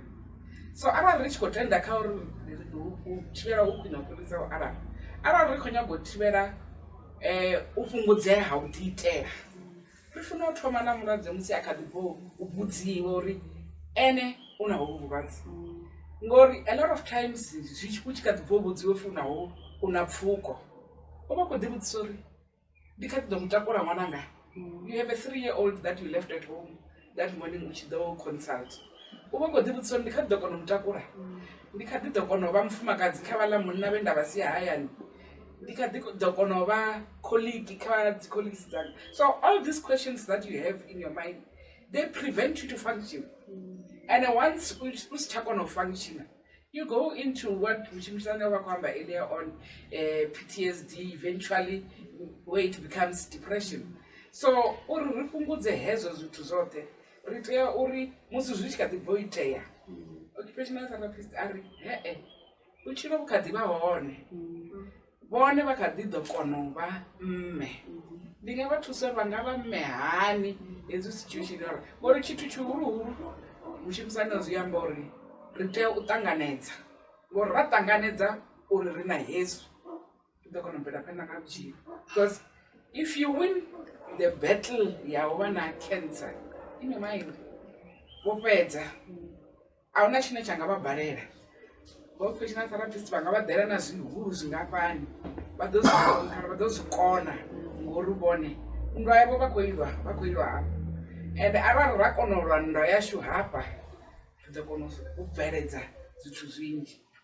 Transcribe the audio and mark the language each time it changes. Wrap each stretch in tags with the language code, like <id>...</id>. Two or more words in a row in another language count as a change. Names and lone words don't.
<ve>So arali ri tshi khou tenda kha uri u thivhela hu khwine u fhirisa u alafha, arali ri khou nyaga u thivhela u fhungudzea ha u ḓi itela, ri funa u thoma na mulwadze musi a kha ḓi bvo u vhudziwa uri ene u na hovhu vhulwadze, ngori</ve> <en>a lot of times</en> <ve>u tshi kha ḓi bvo u vhudziwa funaho u na pfuko, u vha khou ḓi vhudzisa uri ndi kha ḓi ḓo mutakula ṅwananga.</ve> <en>You have a 3-year-old that you left at home that morning</en> <ve>u tshi ḓo consult, u vha khou ḓi vhudzisa uri ndi kha ḓi ḓo kona u mutakula, ndi kha ḓi ḓo kona u vha mufumakadzi kha vhaḽa munna vhe nda vha sia hayani, ndi kha ḓi ḓo kona u vha colleague kha dzi colleagues dzanga.</ve> <en>So all these questions that you have in your mind, they prevent you to function. And once</en> <ve>u si tsha kona u</ve> <en>function, you go into what Mshimisane</en> <ve>wa kwamba</ve> <en>earlier on, PTSD, eventually where it becomes depression.</en> <ve>So uri ri fhungudze hezwo zwithu zwoṱhe, ri tea uri musi zwi tshi kha ḓi bvo itea,</ve> <en>occupational therapist</en> <ve>ari vhutshilo vhu kha ḓi vha hone, vhone vha kha ḓi ḓo kona u vha mme. Ndi nga vha thusa uri vha nga vha mme hani hezwi situation uri, ngori tshithu tshihuluhulu Mshimisane zwi amba uri ri tea u ṱanganedza, ngori ra ṱanganedza uri ri na hezwi ri ḓo kona u bvela phanḓa nga vhutshilo.</ve> <en>Because if you win the battle</en> <ve>ya u vha na</ve> <en>cancer in your mind,</en> <ve>wo fhedza a huna tshine tsha nga vha balela.</ve> <en>Occupational therapist</en> <ve>vha nga vha ḓela na zwihulu zwingafhani, vha ḓo zwi kona ngori vhone nndwa yavho vha khou ilwa hafha, and arali ra kona u lwa nndwa yashu hafha ri ḓo kona u bveledza zwithu zwinzhi.</ve>